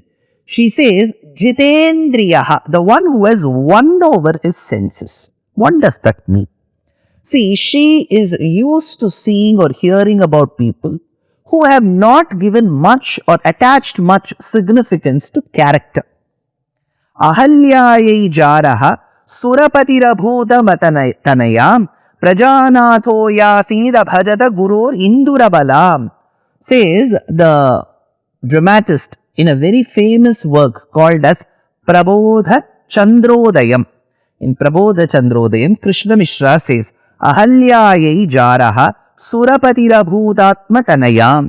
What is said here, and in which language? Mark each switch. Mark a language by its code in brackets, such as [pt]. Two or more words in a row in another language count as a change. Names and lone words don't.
[en] She says, Jitendriyaha, the one who has won over his senses. What does that mean? See, she is used to seeing or hearing about people who have not given much or attached much significance to character. [sa] Ahalyayai jaraha surapatirabhuta matanayam prajanatho yasida bhajata gurur indurabalam, [en] says the dramatist in a very famous work called as Prabodha Chandrodayam. In Prabodha Chandrodayam, Krishna Mishra says, [sa] Ahalyayai jaraha surapatirabhutatma tanayam.